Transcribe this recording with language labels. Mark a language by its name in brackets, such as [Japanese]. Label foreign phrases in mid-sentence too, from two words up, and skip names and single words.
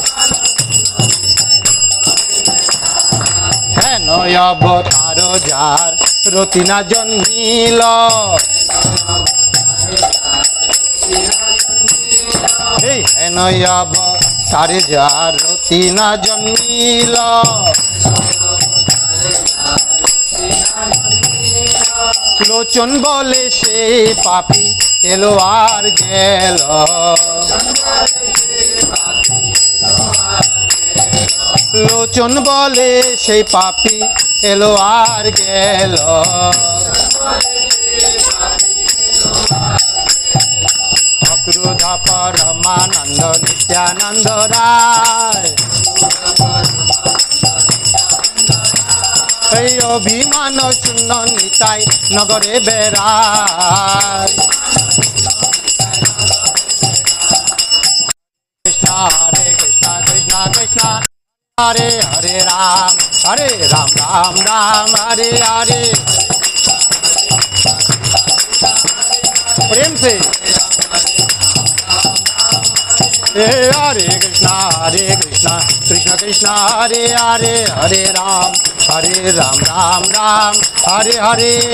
[Bangla] হেন অবতার যার রতি না জন্মিল হেন অবতার যার রতি না জন্মিল লোচন বলে সে পাপী এলো আর গেল লোচন বলে সে পাপী এলো আর গেল অক্রোধ পরমানন্দ নিত্যানন্দ রায় অভিমান শূন্য নিতাই নগরে বেড়ায় [Sanskrit] कृष्ण हरे कृष्ण कृष्ण कृष्ण हरे हरे राम राम राम हरे हरे [Hindi] प्रेम से [Sanskrit] हरे कृष्ण कृष्ण कृष्ण हरे हरे हरे राम राम राम हरे हरे